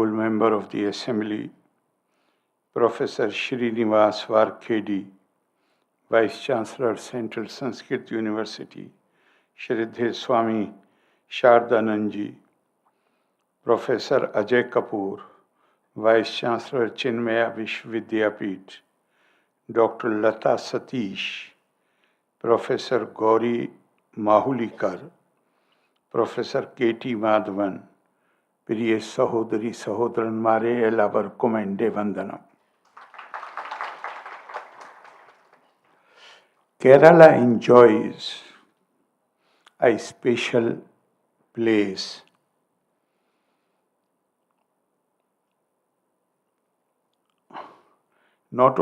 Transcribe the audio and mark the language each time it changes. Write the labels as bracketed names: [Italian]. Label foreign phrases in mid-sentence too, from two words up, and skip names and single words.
[English] Member of the Assembly, Professor Srinivas Varkhedi, Vice Chancellor, Central Sanskrit University, Shraddheya Swami Shardanand ji, Professor Ajay Kapoor, Vice Chancellor, Chinmaya Vishwavidyapith, Dr. Lata Satish, Professor Gauri Mahulikar, Professor K.T. Madhavan, [Malayalam] പ്രിയ സഹോദരീ സഹോദരന്മാരേ എല്ലാവർക്കും എന്റെ വന്ദനം. [English] Kerala enjoys a special place not